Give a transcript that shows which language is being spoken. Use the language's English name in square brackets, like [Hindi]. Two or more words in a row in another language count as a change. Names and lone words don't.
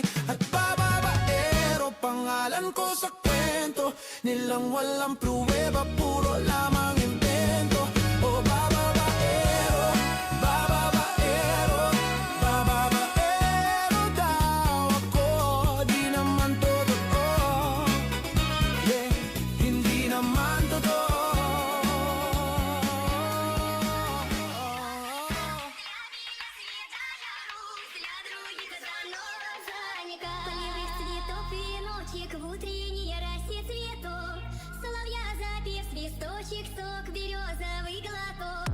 [Filipino] At bababaero, pangalan ko sa kwento nilang walang pruweba, puro lamang imbento. O bababaero, bababaero, bababaero daw ako. Di naman totoo, yeah, hindi naman totoo. [Russian] Полевых цветов веночек в утренней росе цветов. Соловья запев, свисточек, сок, березовый глоток.